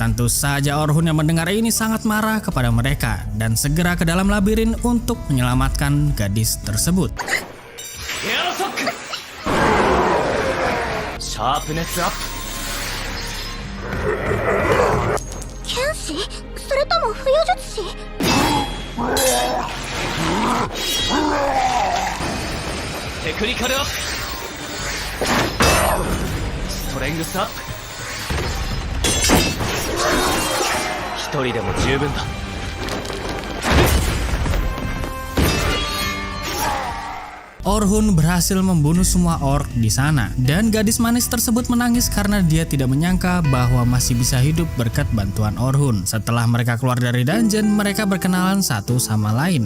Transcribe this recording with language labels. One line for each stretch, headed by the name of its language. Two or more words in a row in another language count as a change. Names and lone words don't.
Indonesian: Tentu saja Orhun yang mendengar ini sangat marah kepada mereka dan segera ke dalam labirin untuk menyelamatkan gadis tersebut.
English: Sharpness up.
Japanese: 剣士？それとも浮遊術師？
English: Technical up. Strength up.
Japanese: 一人でも十分だ。
Indonesian: Orhun berhasil membunuh semua orc di sana dan gadis manis tersebut menangis karena dia tidak menyangka bahwa masih bisa hidup berkat bantuan Orhun. Setelah mereka keluar dari dungeon, mereka berkenalan satu sama lain.